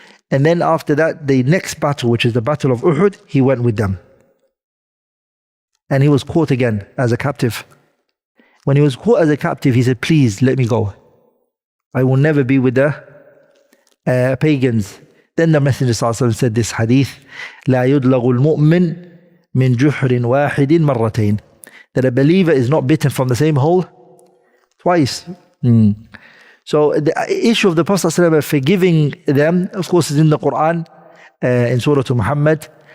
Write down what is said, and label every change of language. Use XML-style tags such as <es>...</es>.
<en>And then after that, the next battle, which is the battle of Uhud, he went with them. And he was caught again as a captive. When he was caught as a captive, he said, please let me go. I will never be with the pagans. Then the Messenger ﷺ said this hadith,</en> <ar>لا يدلغ المؤمن من جحر واحد مرتين.</ar> <en>That a believer is not bitten from the same hole twice. So the issue of the Prophet ﷺ forgiving them, of course, is in the Quran, in Surah Muhammad.</en>